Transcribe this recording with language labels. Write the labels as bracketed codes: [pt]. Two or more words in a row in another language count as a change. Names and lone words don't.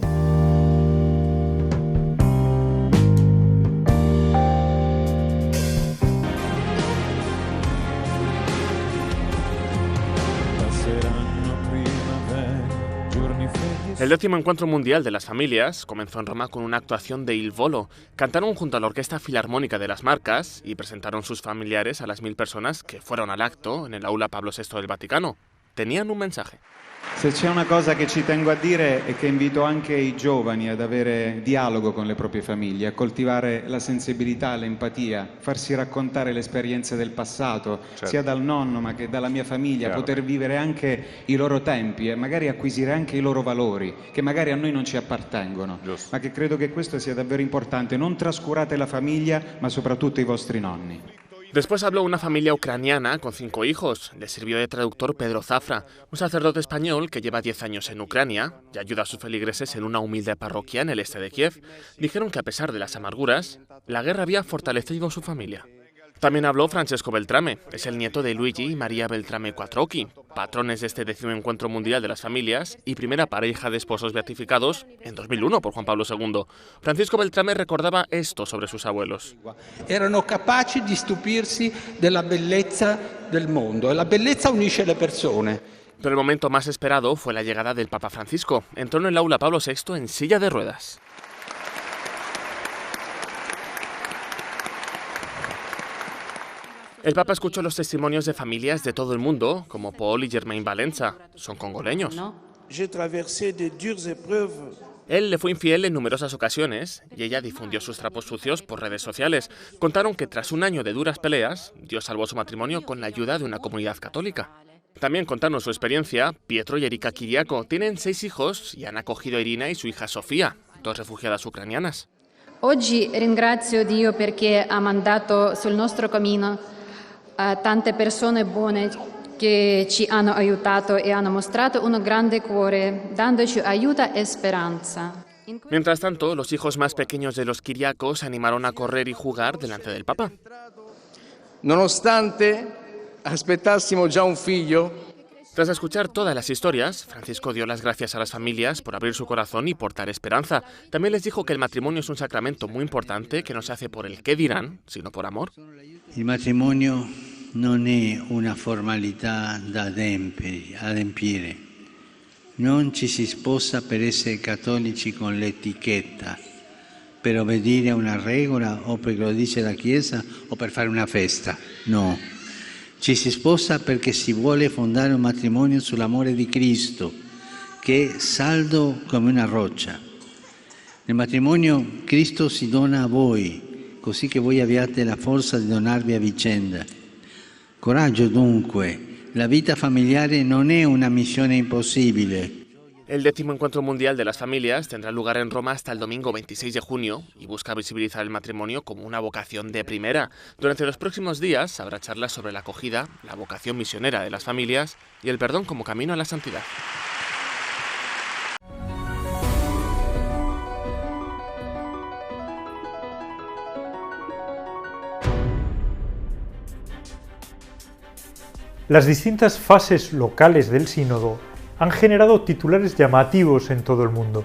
[es] El 10º Encuentro Mundial de las Familias comenzó en Roma con una actuación de Il Volo. Cantaron junto a la Orquesta Filarmónica de las Marcas y presentaron sus familiares a las 1000 personas que fueron al acto en el Aula Pablo VI del Vaticano. Tenían un mensaje. [it] Se c'è una cosa che ci tengo a dire è che invito anche i giovani ad avere dialogo con le proprie famiglie, a coltivare la sensibilità, l'empatia, farsi raccontare le esperienze del passato, certo, sia dal nonno ma che dalla mia famiglia, chiaro, poter vivere anche i loro tempi e magari acquisire anche i loro valori, che magari a noi non ci appartengono, giusto, ma che credo che questo sia davvero importante. Non trascurate la famiglia, ma soprattutto i vostri nonni. [es] Después habló una familia ucraniana con 5 hijos. Le sirvió de traductor Pedro Zafra, un sacerdote español que lleva 10 años en Ucrania y ayuda a sus feligreses en una humilde parroquia en el este de Kiev. Dijeron que a pesar de las amarguras, la guerra había fortalecido su familia. También habló Francesco Beltrame, es el nieto de Luigi y María Beltrame Quattrocchi, patrones de este 10º Encuentro Mundial de las Familias y primera pareja de esposos beatificados en 2001 por Juan Pablo II. Francisco Beltrame recordaba esto sobre sus abuelos. [it] Erano capaci di stupirsi della bellezza del mondo e la bellezza unisce le persone. [es] Pero el momento más esperado fue la llegada del Papa Francisco. Entró en el Aula Pablo VI en silla de ruedas. El Papa escuchó los testimonios de familias de todo el mundo, como Paul y Germain Valenza. Son congoleños. [fr] J'ai traversé de dures épreuves [es] Él le fue infiel en numerosas ocasiones y ella difundió sus trapos sucios por redes sociales. Contaron que tras un año de duras peleas, Dios salvó su matrimonio con la ayuda de una comunidad católica. También contaron su experiencia. Pietro y Erika Kiriako tienen 6 hijos y han acogido a Irina y su hija Sofía, 2 refugiadas ucranianas. [it] Oggi ringrazio Dio perché ha mandato sul nostro cammino a tante persone buone che ci hanno aiutato e hanno mostrato un grande cuore, dandoci aiuto e speranza. [es] Mientras tanto, los hijos más pequeños de los Kiriakos se animaron a correr y jugar delante del Papa. [it] Nonostante aspettassimo già un figlio, [es] Tras escuchar todas las historias, Francisco dio las gracias a las familias por abrir su corazón y portar esperanza. También les dijo que el matrimonio es un sacramento muy importante que no se hace por el qué dirán, sino por amor. [it] Il matrimonio non è una formalità da adempiere. Non ci si sposa per essere cattolici con l'etichetta, per obbedire a una regola o perché lo dice la Chiesa o per fare una festa. No. Ci si sposa perché si vuole fondare un matrimonio sull'amore di Cristo, che è saldo come una roccia. Nel matrimonio Cristo si dona a voi, così che voi abbiate la forza di donarvi a vicenda. Coraggio dunque, la vita familiare non è una missione impossibile. [es] El 10º Encuentro Mundial de las Familias tendrá lugar en Roma hasta el domingo 26 de junio y busca visibilizar el matrimonio como una vocación de primera. Durante los próximos días habrá charlas sobre la acogida, la vocación misionera de las familias y el perdón como camino a la santidad. Las distintas fases locales del sínodo han generado titulares llamativos en todo el mundo.